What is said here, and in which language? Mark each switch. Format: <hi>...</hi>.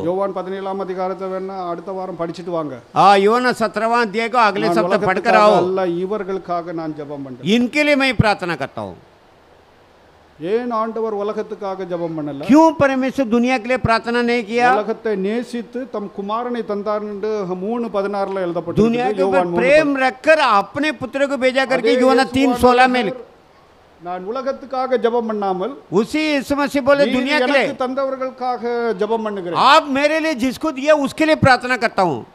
<ta>யோவான் 17ஆம் அதிகாரத்தை வேணா அடுத்த வாரம் படிச்சிட்டு வாங்க.</ta> <hi>योना 17वां अध्याय को अगले सप्ताह पढ़कर आओ.</hi> <ta>அல்ல, இவர்களுக்காக நான் ஜெபம் பண்றேன்.</ta> <hi>इनके लिए मैं प्रार्थना करता हूँ.</hi> <ta>ஏன் ஆண்டவர் உலகத்துக்காக ஜெபம் பண்ணல?</ta> <hi>क्यों परमेश्वर दुनिया के लिए प्रार्थना नहीं किया?</hi> <ta>உலகத்தை நேசித்து தம் குமாரனை தந்தார் என்று 3:16 எழுதப்பட்டிருக்கு.</ta> <hi>दुनिया के ऊपर</hi> <ta>யோவான் 3:16.</ta> <hi>प्रेम रखकर अपने पुत्र को भेजा करके</hi> <ta>அதே</ta> <hi>यूहन्ना 3:16 में</hi> <ta>நான் உலகத்துக்காக ஜெபம் பண்ணாமல்</ta> <hi>उसी यीशु मसीह बोले</hi> <ta>நீர்</ta> <hi>दुनिया के</hi> <ta>எனக்கு</ta> <hi>लिए</hi> <ta>தந்தவர்களுக்காக ஜெபம் பண்ணுகிறேன்.</ta> <hi>आप मेरे लिए जिसको दिया उसके लिए प्रार्थना करता हूँ।</hi>